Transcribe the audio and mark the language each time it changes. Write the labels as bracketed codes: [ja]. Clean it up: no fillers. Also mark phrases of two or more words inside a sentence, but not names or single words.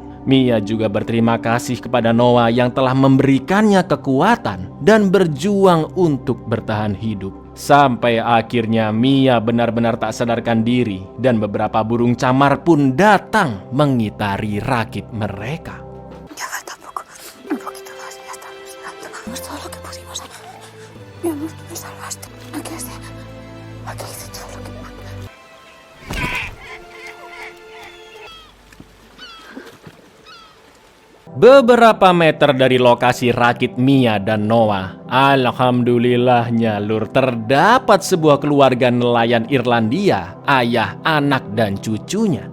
[id] Mia juga berterima kasih kepada Noah yang telah memberikannya kekuatan dan berjuang untuk bertahan hidup. Sampai akhirnya Mia benar-benar tak sadarkan diri dan beberapa burung camar pun datang mengitari rakit mereka. [es] Ya falta poco, un poquito más, ya estamos llegando. Hagamos todo lo que pudimos. Mi amor, me salvaste. Aquí hice todo lo que pude. [id] Beberapa meter dari lokasi rakit Mia dan Noah, alhamdulillahnya Lur, terdapat sebuah keluarga nelayan Irlandia, ayah, anak, dan cucunya.